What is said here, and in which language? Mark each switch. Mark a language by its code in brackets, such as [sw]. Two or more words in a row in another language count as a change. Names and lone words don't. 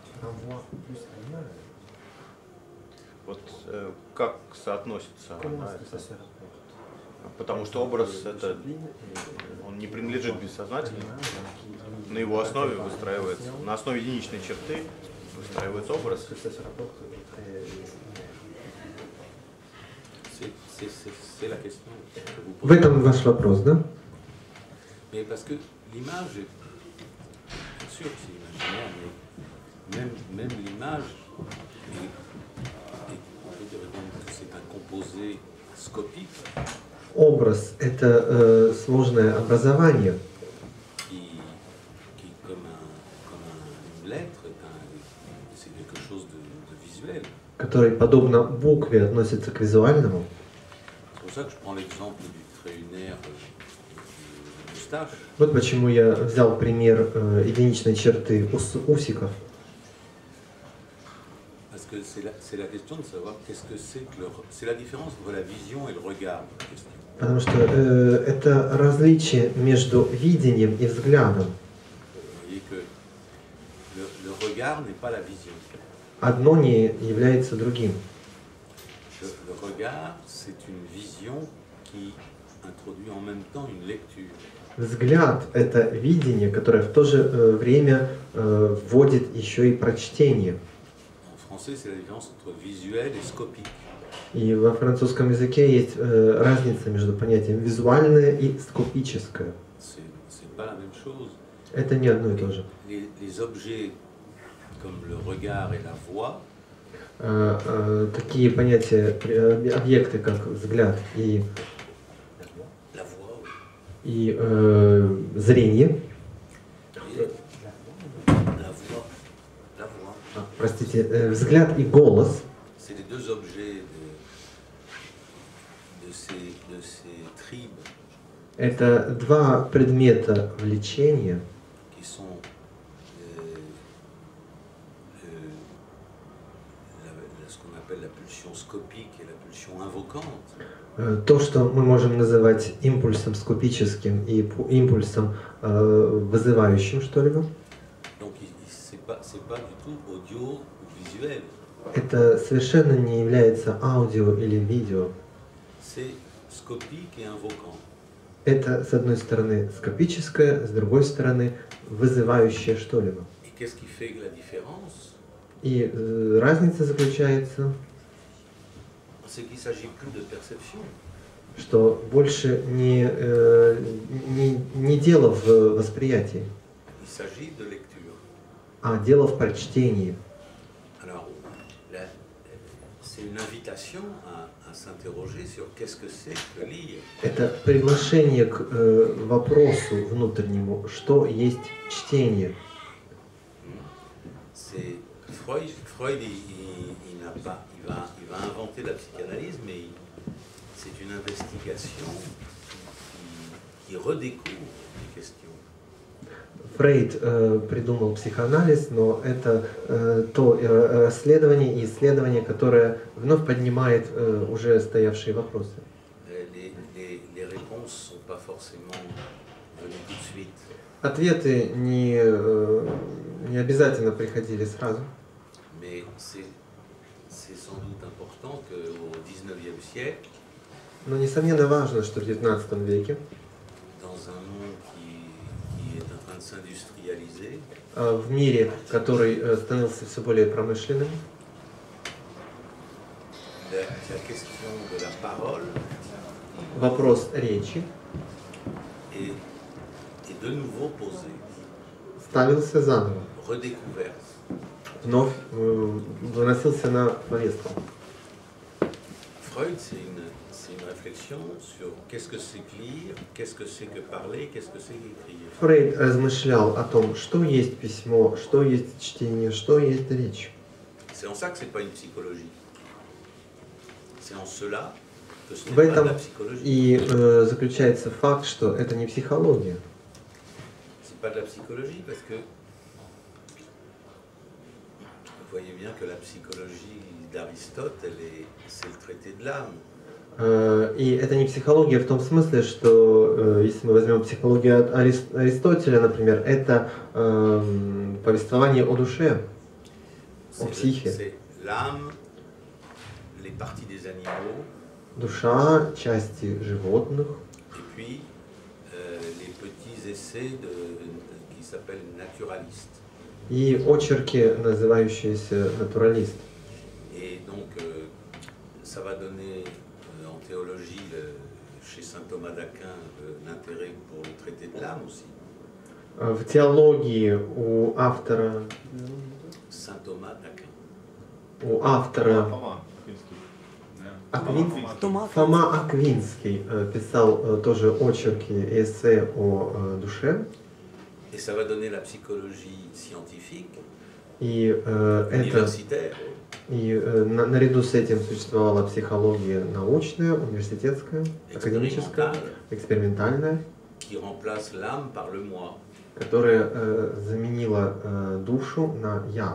[ru] Вот как соотносится она, потому что образ это, он не принадлежит бессознательному, на его основе выстраивается, на основе единичной черты выстраивается образ. В этом ваш вопрос, да? [fr] Parce que l'image, bien sûr que c'est imaginaire, mais même l'image, on peut dire que c'est un composé scopique. [ru] Образ – это сложное образование, [fr] Qui comme une lettre, c'est quelque chose de visuel. [ru] который, подобно букве, относится к визуальному. [fr] C'est pour ça que je prends l'exemple du trait lunaire du moustache. [ru] Вот почему я взял пример единичной черты усиков. [fr] Parce que c'est la question de savoir qu'est-ce que c'est que c'est la différence entre la vision et le regard. [ru] Потому что это различие между видением и взглядом. [fr] Vous voyez que le regard n'est pas la vision. [ru] Одно не является другим. [fr] Le regard, c'est une vision qui introduit en même temps une lecture. [ru] Взгляд – это видение, которое в то же время вводит еще и прочтение. [fr] En français, c'est la différence entre visuel et scopique. [ru] И во французском языке есть разница между понятием визуальное и скопическое. [fr] C'est pas la même chose. [ru] Это не одно и то же. [fr] Les objets comme le regard et la voix, [ru] Такие понятия, объекты, как взгляд и зрение, простите, взгляд и голос, [fr] c'est les deux objets de ces tribes [ru] это два предмета влечения, [fr] qui sont ce qu'on appelle la pulsion scopique et la pulsion invocante. [ru] То, что мы можем называть импульсом скопическим и импульсом вызывающим что-либо. [fr] Donc c'est pas du tout audio ou visuel. [ru] Это совершенно не является аудио или видео. [fr] C'est scopique et invocant. [ru] Это, с одной стороны, скопическое, с другой стороны, вызывающее что-либо. [fr] Et qu'est-ce qui fait la différence? [ru] И разница заключается, [fr] C'est qu'il ne s'agit plus de perception. [ru] что больше не дело в восприятии, [fr] Il s'agit de lecture. [ru] а дело в прочтении. [fr] Alors, c'est une invitation à s'interroger sur qu'est-ce que c'est que lire. [ru] Это приглашение к вопросу внутреннему, что есть чтение. [fr] C'est Freud, il va inventer la psychanalyse, mais c'est une investigation qui redécouvre les questions. [ru] Фрейд придумал психоанализ, но это то исследование и исследование, которое вновь поднимает уже стоявшие вопросы. [fr] Les réponses ne sont pas forcément venues tout de suite. [ru] Ответы не обязательно приходили сразу. [fr] Mais c'est sans doute important qu'au XIXe siècle, [ru] Но несомненно важно, что в XIX веке [fr] dans un monde qui est en train de s'industrialiser, [ru] в мире, который становился все более промышленным, [fr] la question de la parole [ru] вопрос речи [fr] est de nouveau posée, [ru] ставился заново, [fr] redécouverte. [ru] вновь выносился на повестку. [fr] Freud, c'est une réflexion sur qu'est-ce que c'est que lire, qu'est-ce que c'est que parler, qu'est-ce que c'est qu'écrire. [ru] Фрейд размышлял о том, что есть письмо, что есть чтение, что есть речь. [fr] C'est en ça que c'est pas une psychologie. C'est en cela que ce n'est [ru] В [fr] pas de [ru] этом [fr] la psychologie. [ru] и заключается факт, что это не психология. [fr] C'est pas de la psychologie parce que vous voyez bien que la psychologie d'Aristote, c'est le traité de l'âme. [ru] И это не психология в том смысле, что если мы возьмем психологию от Аристотеля, например, это повествование о душе, о психе. [fr] C'est l'âme, les parties des animaux, [ru] Душа, части животных, [fr] et puis les petits essais qui s'appellent naturalistes. [ru] и очерки, называющиеся натуралист. [fr] Et donc, ça va donner en théologie, chez saint Thomas d'Aquin, l'intérêt pour le traité de l'âme aussi. [ru] В теологии у автора Saint Thomas d'Aquin. Фома Аквинский. Да. Фома Аквинский писал тоже очерки и эссе о душе. [fr] Et ça va donner la psychologie scientifique, [ru] И [fr] universitaire, [ru] наряду с этим существовала психология научная, университетская, академическая, экспериментальная, [fr] qui remplace l'âme par le moi. [ru] которая заменила душу на «я».